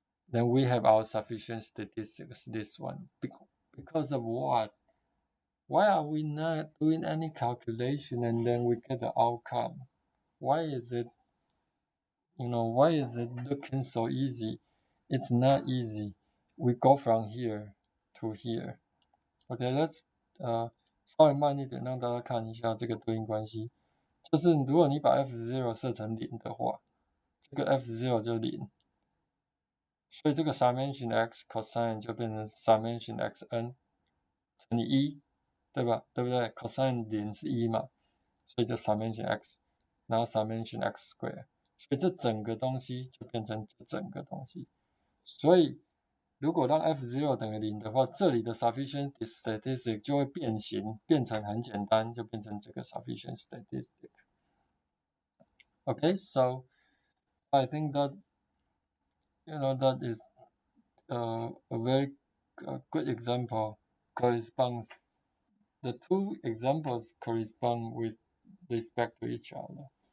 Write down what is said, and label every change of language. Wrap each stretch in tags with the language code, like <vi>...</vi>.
<en>Then we have our sufficient statistics, this one. Because of what? Why are we not doing any calculation and then we get the outcome? Why is it looking so easy? It's not easy. We go from here to here. Okay, let's</en> <zh>稍微慢一点，让大家看一下这个对应关系。就是如果你把 f0 设成0的话，这个 f0 就0，所以这个 summation x cosine 就变成 summation xn 乘以1，对吧？对不对 ？cosine 0是1嘛，所以就 summation x， 然后 summation x square， 所以这整个东西就变成这整个东西。所以如果让 f0 等于0的话，这里的 sufficient statistic 就会变形，变成很简单，就变成这个 sufficient statistic.</zh> <en>Okay, so I think that that is a very good example. Corresponds. The two examples correspond with respect to each other.</en>